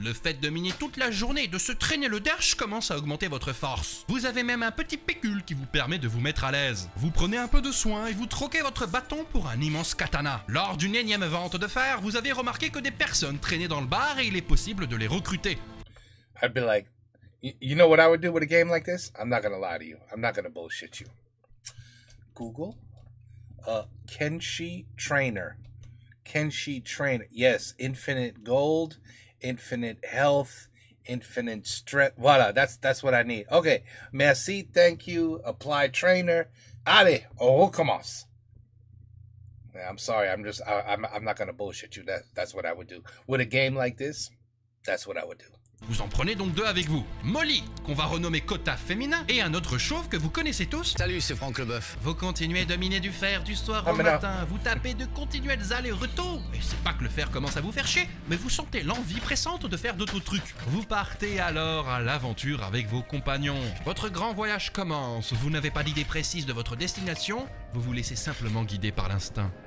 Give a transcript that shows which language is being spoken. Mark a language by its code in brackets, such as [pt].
[fr] Le fait de miner toute la journée et de se traîner le derche commence à augmenter votre force. Vous avez même un petit pécule qui vous permet de vous mettre à l'aise. Vous prenez un peu de soin et vous troquez votre bâton pour un immense katana. Lors d'une énième vente de fer, vous avez remarqué que des personnes traînaient dans le bar et il est possible de les recruter. [en] I'd be like, you know what I would do with a game like this? I'm not gonna lie to you. I'm not gonna bullshit you. Google, Kenshi Trainer. Kenshi Trainer. Yes, infinite gold, infinite health, infinite strength. Voila, that's what I need. Okay, merci, thank you, apply trainer. [fr] Allez, on recommence. [en] I'm sorry, I'm not gonna bullshit you. That's what I would do. With a game like this, that's what I would do. [fr] Vous en prenez donc 2 avec vous. Molly, qu'on va renommer quota féminin, et un autre chauve que vous connaissez tous. Salut, c'est Franck Leboeuf. Vous continuez de miner du fer du soir au matin, vous tapez de continuels allers-retours. Et c'est pas que le fer commence à vous faire chier, mais vous sentez l'envie pressante de faire d'autres trucs. Vous partez alors à l'aventure avec vos compagnons. Votre grand voyage commence, vous n'avez pas d'idée précise de votre destination, vous vous laissez simplement guider par l'instinct.